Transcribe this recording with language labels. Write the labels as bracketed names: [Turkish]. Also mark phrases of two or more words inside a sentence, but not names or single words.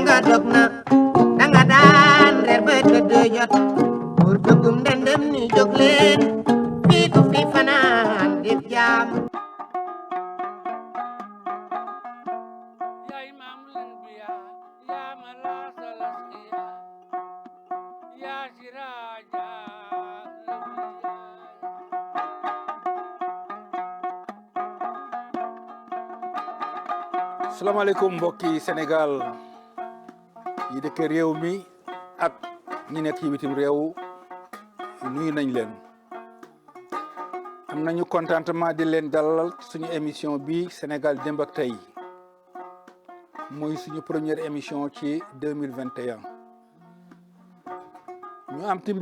[Wolof] jóg na danga daan reer ba tëdd jot pour dugum ndëndëm ni jóg leen fii ku fi fanaan def jaam [Arabic] يا إمام الأنبياء يا ملاذ الأسقياء يا سراج الأولياء [Wolof] salaamaaleykum mbokki Sénégal yi dëkk réew mi ak ñi nekk ci bitim réew nuyu nañ leen am nañu contentement di leen dalal suñu émission bi Sénégal démb ak tey muy suñu [French] première émission [Wolof] ci 2021 ñu am ti